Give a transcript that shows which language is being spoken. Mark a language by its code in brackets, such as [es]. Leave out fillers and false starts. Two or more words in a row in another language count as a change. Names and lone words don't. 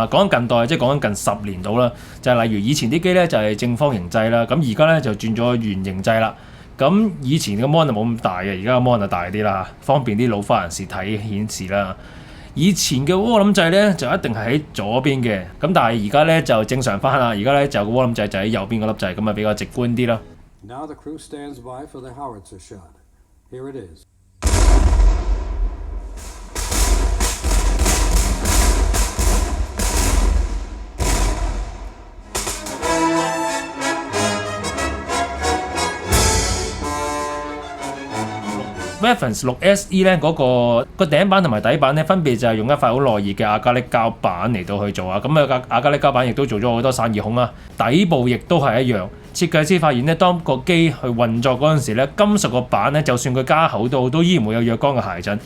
[yue] 講緊近代即係講緊近10年到啦，就係例如以前啲機咧就係正方形掣啦，咁而家咧就轉咗圓形掣啦。咁以前嘅 mon 就冇咁大嘅，而家嘅 mon 就大啲啦，方便啲老花人士睇顯示啦。以前嘅渦輪掣咧就一定係喺左邊嘅，咁但係而家咧就正常翻啦。而家咧就個渦輪掣就喺右邊嗰粒掣，咁啊比較直觀啲啦。 [en] Now the crew stands by for the howitzer shot. Here it is. [yue] Reference 6 SE 咧嗰個頂板同埋底板咧分別就係用一塊好耐熱嘅亞加力膠板嚟到去做啊。咁啊亞加力膠板亦都做咗好多散熱孔啊，底部亦都係一樣。設計師發現咧，當個機去運作嗰陣時咧，金屬個板咧，就算佢加厚都好，都依然會有若干嘅諧震。